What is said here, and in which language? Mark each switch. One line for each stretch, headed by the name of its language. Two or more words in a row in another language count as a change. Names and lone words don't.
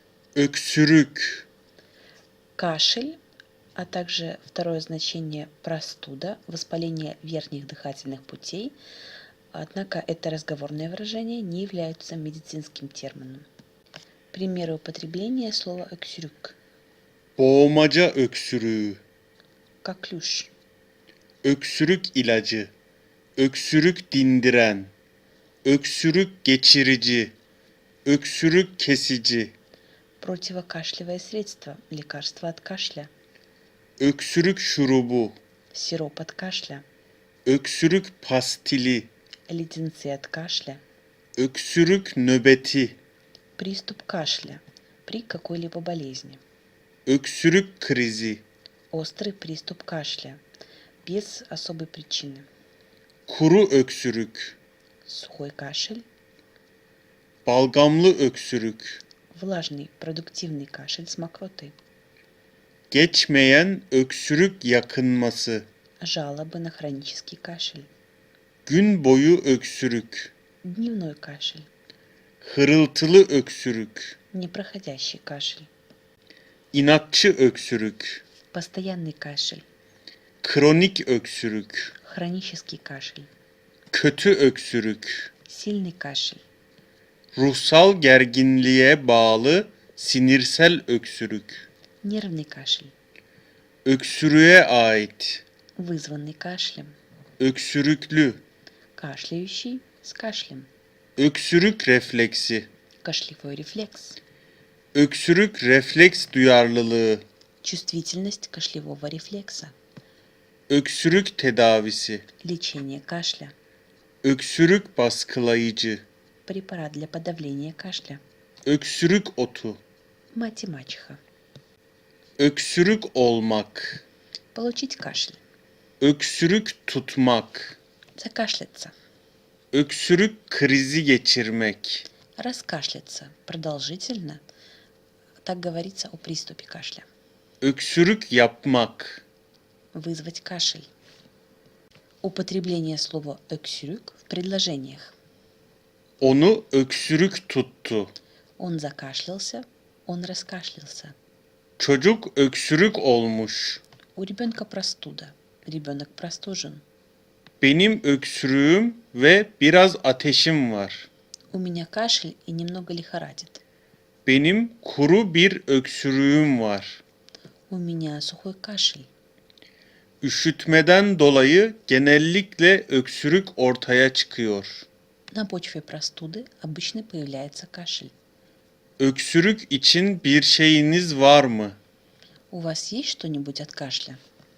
Turkish: Öksürük.
Russian: Кашель, а также второе значение простуда, воспаление верхних дыхательных путей. Однако это разговорное выражение не является медицинским термином. Примеры употребления слова öksürük.
Turkish: Boğmaca öksürüğü.
Russian: Коклюш.
Turkish: Öksürük ilacı. Öksürük dindiren. Öksürük geçirici. Öksürük kesici.
Russian: Противокашлевое средство. Лекарство от кашля.
Turkish: Öksürük şurubu.
Russian: Сироп от кашля.
Turkish: Öksürük pastili.
Russian: Леденцы от кашля.
Turkish: Öksürük nöbeti.
Russian: Приступ кашля при какой-либо болезни.
Turkish: Öksürük krizi.
Russian: Острый приступ кашля без особой причины.
Turkish: Kuru öksürük.
Russian: Сухой кашель.
Turkish: Balgamlı öksürük.
Russian: Влажный продуктивный кашель с мокротой.
Turkish: Geçmeyen öksürük yakınması.
Russian: Жалобы на хронический кашель.
Turkish: Gün boyu öksürük.
Russian: Дневной кашель.
Turkish: Hırıltılı öksürük.
Russian: Непроходящий кашель.
Turkish: İnatçı öksürük.
Russian: Постоянный кашель.
Turkish: Kronik öksürük.
Russian: Хронический кашель.
Turkish: Kötü öksürük.
Russian: Сильный кашель.
Turkish: Ruhsal gerginliğe bağlı sinirsel öksürük.
Russian: Нервный кашель.
Turkish: Öksürüğe ait.
Russian: Вызванный кашлем.
Turkish: Öksürüklü.
Russian: Кашляющий с кашлем.
Turkish: Öksürük refleksi.
Russian: Кашлевой рефлекс.
Turkish: Öksürük refleks duyarlılığı.
Russian: Чувствительность кашлевого рефлекса.
Turkish: Öksürük tedavisi.
Russian: Лечение кашля.
Turkish: Öksürük baskılayıcı.
Russian: Препарат для подавления кашля.
Turkish: Öksürük otu.
Russian: Мать и мачеха.
Turkish: Öksürük olmak.
Russian: Получить кашель.
Turkish: Öksürük tutmak.
Russian: Закашляться.
Turkish: Öksürük krizi geçirmek.
Russian: Раскашляться. Продолжительно. Так говорится о приступе кашля.
Turkish: Öksürük yapmak.
Russian: Вызвать кашель. Употребление слова öksürük в предложениях.
Turkish: Onu öksürük tuttu.
Russian: Он закашлялся, он раскашлялся.
Turkish: Çocuk öksürük olmuş.
Russian: У ребенка простуда. Ребенок простужен.
Turkish: Benim öksürüğüm ve biraz ateşim var.
Russian: У меня кашель и немного лихорадит.
Turkish: Benim kuru bir öksürüğüm var.
Russian: У меня сухой кашель.
Turkish: Üşütmeden dolayı genellikle öksürük ortaya çıkıyor.
Russian: На почве простуды обычно появляется кашель.
Turkish: Öksürük için bir şeyiniz var mı?
Russian: У вас есть что-нибудь от кашля?